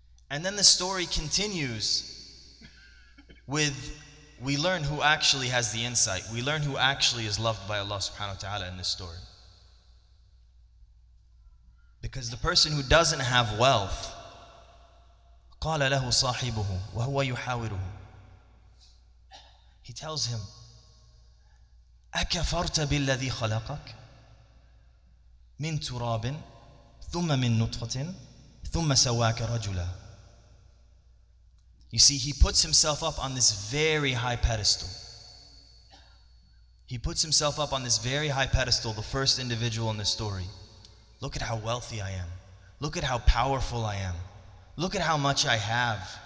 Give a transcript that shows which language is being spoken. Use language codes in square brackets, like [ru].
[en] And then the story continues with, we learn who actually has the insight. We learn who actually is loved by Allah subhanahu wa ta'ala in this story. Because the person who doesn't have wealth, [ar] قال له صاحبه وهو يحاوره, [en] He tells him, [ar] أَكَفَرْتَ بِالَّذِي خَلَقَكَ مِن تُرَابٍ ثُمَّ مِن نُطْفَةٍ ثُمَّ سَوَّاكَ رَجُلًا. [en] You see, he puts himself up on this very high pedestal. He puts himself up on this very high pedestal, the first individual in the story. Look at how wealthy I am. Look at how powerful I am. Look at how much I have.